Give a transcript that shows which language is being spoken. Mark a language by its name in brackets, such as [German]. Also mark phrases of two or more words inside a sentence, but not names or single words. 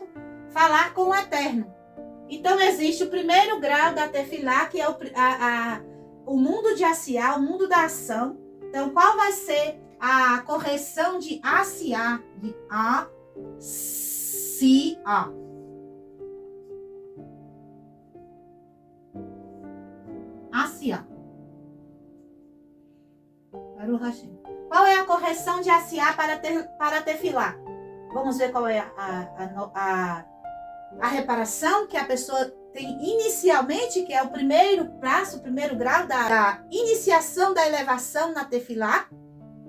[Portuguese] Falar com o Eterno. Então, existe o primeiro grau da Tefilá, que é o mundo de Asiá, o mundo da ação. Então, qual vai ser a correção de Asiá, de A-Si-A? Asiá. [Hebrew] ברוך השם. [Portuguese] Qual é a correção de Asiá para Tefilá? Vamos ver qual é a reparação que a pessoa tem inicialmente, que é o primeiro passo, o primeiro grau da iniciação da elevação na Tefilá.